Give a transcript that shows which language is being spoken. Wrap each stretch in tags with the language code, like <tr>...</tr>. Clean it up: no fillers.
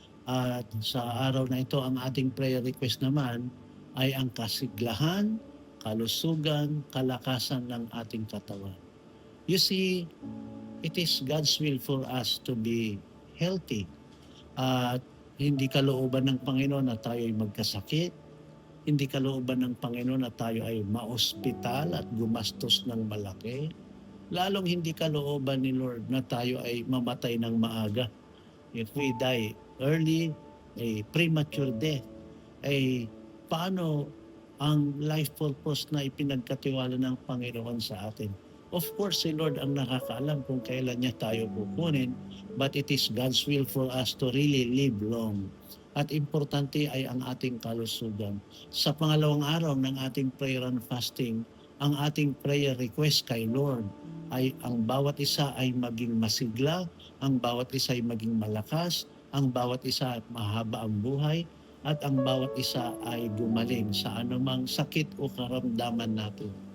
<tl>At sa araw na ito, ang ating prayer request naman ay ang kasiglahan, kalusugan, kalakasan ng ating katawan.</tl> <en>You see, it is God's will for us to be healthy.</en> <tl>At hindi kalooban ng Panginoon na tayo ay magkasakit. Hindi kalooban ng Panginoon na tayo ay maospital at gumastos ng malaki. Lalong hindi kalooban ni Lord na tayo ay mamatay ng maaga.</tl> <en>If we die early, a premature death,</en> <tl>ay paano ang life purpose na ipinagkatiwala ng Panginoon sa atin?</tl> <en>Of course,</en> <tl>si Lord ang nakakaalam kung kailan niya tayo kukunin,</tl> <en>but it is God's will for us to really live long.</en> <tl>At importante ay ang ating kalusugan. Sa pangalawang araw ng ating prayer and fasting, ang ating prayer request kay Lord ay ang bawat isa ay maging masigla, ang bawat isa ay maging malakas, ang bawat isa ay mahaba ang buhay, at ang bawat isa ay gumaling sa anumang sakit o karamdaman natin.</tl>